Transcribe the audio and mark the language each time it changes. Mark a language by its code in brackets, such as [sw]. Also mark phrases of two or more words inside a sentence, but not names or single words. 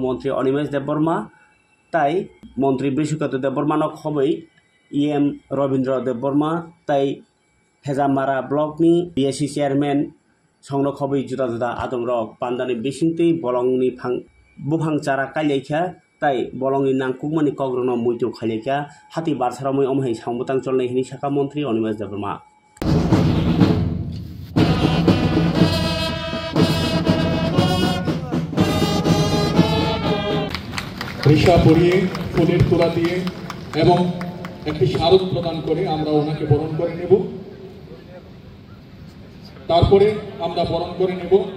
[trp] Montri Onimesh Deborma Tai Montri Bishukato Deborma nok hobai EM Robindra Deborma Tai Hezamara Blockni [en] BSc Chairman [trp] Songno khobai juda juda adom rok pandani bisingti bolongni bufang cara kalyaikha tai bolongni nangkukmani kogrno muitu khalyaikha hati barsaramoi omhai sangbutang cholnai hini saka mantri Onimesh Deborma [bn] রিশা পরিয়ে ফুলের তোড়া দিয়ে এবং একটি স্মারক প্রদান করে আমরা ওনাকে বরণ করে নেব। তারপরে আমরা বরণ করে নেব